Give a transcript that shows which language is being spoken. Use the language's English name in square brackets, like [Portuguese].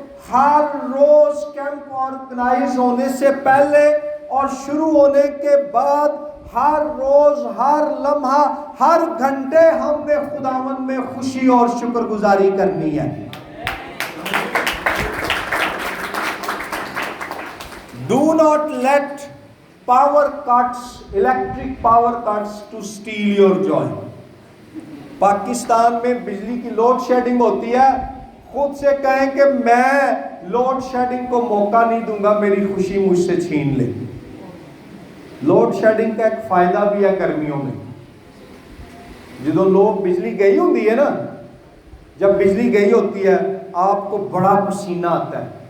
[Urdu] ہر روز camp organise ہونے سے پہلے اور شروع ہونے کے بعد، ہر روز، ہر لمحہ، ہر گھنٹے ہم نے خداوند میں خوشی اور شکر گزاری کرنی ہے. [English] Do not let power cuts, electric power cuts to steal your joy. [Urdu] Pakistan میں بجلی کی لوڈ شیڈنگ ہوتی ہے. خود سے کہیں کہ میں لوڈ شیڈنگ کو موقع نہیں دوں گا میری خوشی مجھ سے چھین لے. لوڈ شیڈنگ کا ایک فائدہ بھی ہے گرمیوں میں. جدو لوگ بجلی گئی ہوتی ہے نا، جب بجلی گئی ہوتی ہے آپ کو بڑا پسینہ آتا ہے.